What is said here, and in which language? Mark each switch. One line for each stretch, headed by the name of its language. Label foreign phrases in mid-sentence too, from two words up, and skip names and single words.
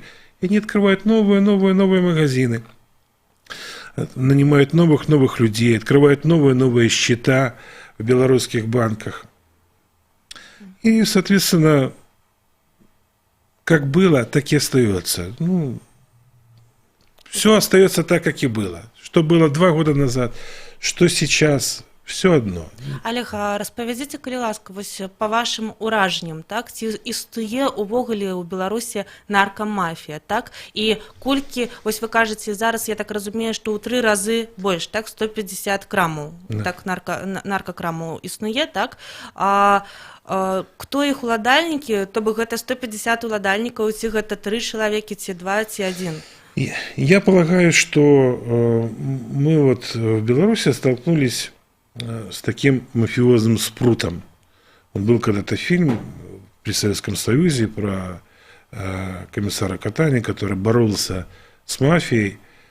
Russian: И они открывают новые магазины, нанимают новых людей, открывают новые счета в белорусских банках. И, соответственно, как было, так и остается. Все остается так, как и было. Что было 2 года назад, что сейчас, все одно.
Belarusian: Олег, а распавядзіце, калі ласка, вось па вашым уражанням, так, ці існуе увогуле ў Беларусі наркамафія, так? І колькі, вось вы кажаце, зараз, я так разумею, што ў 3 разы больш, так, 150 крамаў, да. Так, наркакрамаў існуе, так? Хто іх уладальнікі, то бок гэта 150 уладальнікаў, ці гэта 3 чалавекі, ці 2, ці 1?
Russian: Я полагаю, что мы вот в Беларуси столкнулись с таким мафиозным спрутом. Был когда-то фильм при Советском Союзе про комиссара Катани, который боролся с мафией.